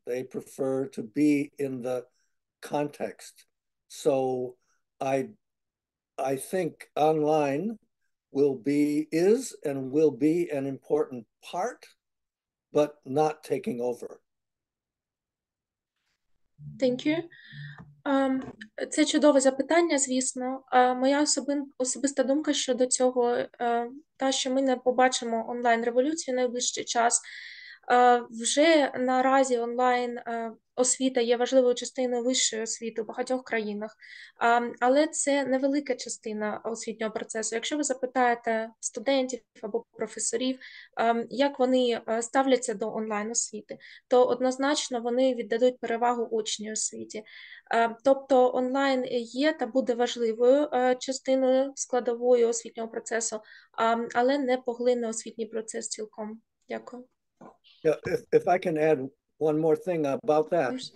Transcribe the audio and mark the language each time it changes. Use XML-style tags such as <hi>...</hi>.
<en>They prefer to be in the context. So I think online is and will be an important part, but not taking over. Thank you.</en> <uk>Це чудове запитання, звісно. Моя особиста думка щодо цього, та, що ми не побачимо онлайн-революцію в найближчий час. Вже наразі онлайн освіта є важливою частиною вищої освіти у багатьох країнах, але це невелика частина освітнього процесу. Якщо ви запитаєте студентів або професорів, як вони ставляться до онлайн-освіти, то однозначно вони віддадуть перевагу очній освіті. Тобто онлайн є та буде важливою частиною складовою освітнього процесу, але не поглине освітній процес цілком. Дякую.</uk> <en>Yeah, if I can add one more thing about that.</en>